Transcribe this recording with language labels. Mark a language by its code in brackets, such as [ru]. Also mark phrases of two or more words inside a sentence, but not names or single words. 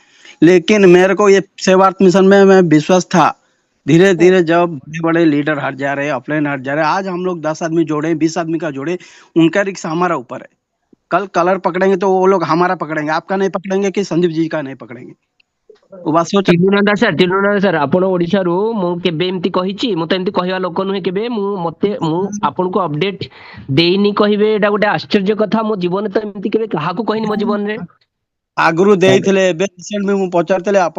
[hi] लेकिन मेरे को ये सेवार्थ मिशन में मैं विश्वास था। धीरे धीरे जब बड़े बड़े लीडर हट जा रहे हैं, अपलाइन हट जा रहे हैं, आज हम लोग 10 आदमी जोड़े, 20 आदमी का जोड़े, उनका रिक्स हमारा ऊपर है। कल कलर पकड़ेंगे तो वो लोग हमारा पकड़ेंगे, आपका नहीं पकड़ेंगे कि संदीप जी का नहीं पकड़ेंगे। [or] ଚିହ୍ନୁନାହାନ୍ତି ସାର୍ ଆପଣ ଓଡିଶାରୁ ମୁଁ କେବେ ଏମିତି କହିଛି? ମୁଁ ତ ଏମିତି କହିବା ଲୋକ ନୁହେଁ କେବେ। ମୁଁ ଆପଣଙ୍କୁ ଅପଡେଟ ଦେଇନି କହିବେ ଏଇଟା ଗୋଟେ ଆଶ୍ଚର୍ଯ୍ୟ କଥା। ମୋ ଜୀବନରେ ତ ଏମିତି କେବେ କାହାକୁ କହିନି ମୋ ଜୀବନରେ। ଆଗରୁ ଦେଇଥିଲେ, ଏବେ ରିସେଣ୍ଟ ମୁଁ ପଚାରିଥିଲି ଆପଣ